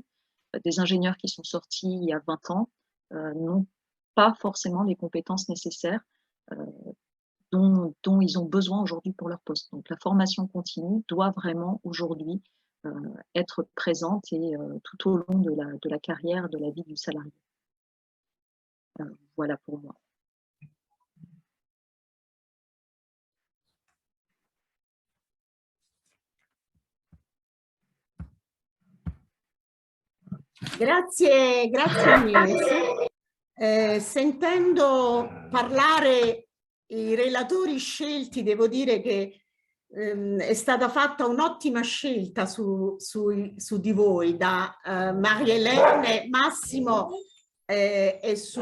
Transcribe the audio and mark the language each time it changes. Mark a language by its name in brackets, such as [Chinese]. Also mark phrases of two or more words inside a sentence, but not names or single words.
[French] Des ingénieurs qui sont sortis il y a 20 ans n'ont pas forcément les compétences nécessaires dont ils ont besoin aujourd'hui pour leur poste. Donc la formation continue doit vraiment aujourd'hui être présente et tout au long de la carrière, de la vie du salarié. Voilà pour moi. [Italian] Grazie Agnese. Sentendo parlare i relatori scelti, devo dire che è stata fatta un'ottima scelta su di voi, da Marie-Hélène, Massimo e su...